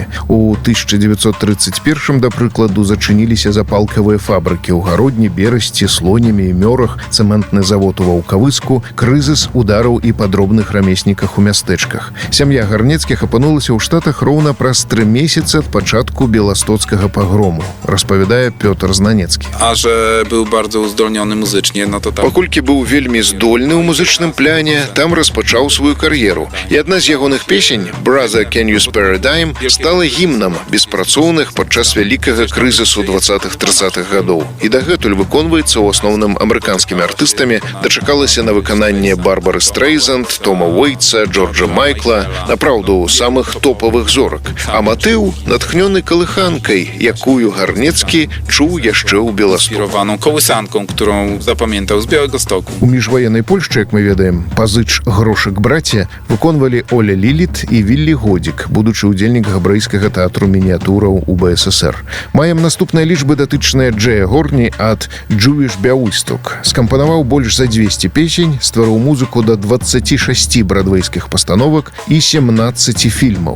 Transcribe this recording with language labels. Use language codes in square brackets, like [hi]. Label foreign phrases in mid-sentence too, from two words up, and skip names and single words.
[be] У 1931, да прыкладу, зачыніліся запалкавыя фабрыкі ў Гародні, Берасці, Слонімі і Мёрах, цэментны завод у Ваўкавыску, крызіс удараў і па дробных рамесніках у мястэчках. Сям'я Гарнецкіх апынулася ў Штатах роўна праз 3 месяцы ад пачатку беластоцкага пагрому, распавядае Пётр Знанецкі. [pl] A że był bardzo uzdolniony muzycznie, no to tam... [be] Паколькі быў вельмі здольны ў музычным пляне, там распачаў сваю кар'еру. І адна з ягоных песень «Brother, Can You Spare a Dime» стала гімнам беспрацоўных падчас вялікага крызісу 20-30-х гадоў. І дагэтуль выконваецца ў асноўным амерыканскімі артыстамі, дачакалася на выкананне Барбары Стрейзанд, Тома Уэйтса, Джорджа Майкла, направду самых топавых зорак. А матыў натхнёны калыханкай, якую Гарнецкі чуў яшчэ ў Беластоку. [pl] Inspirowaną kołysanką, którą zapamiętał z Białegostoku. [be] У міжваеннай Польшчы, як мы ведаем, пазыч грошак браце выконвалі Оля Ліліт і Віллі Годзік, будучы ўдзельнік габрэйскага тэатру мініятураў у БССР. Маем наступныя лічбы, датычныя Джея Горні ад «Jewish Białystok». Скампанаваў больш за 200 песень, стварыў музыку да 26 брадвейскіх пастановак і 17 фільмаў.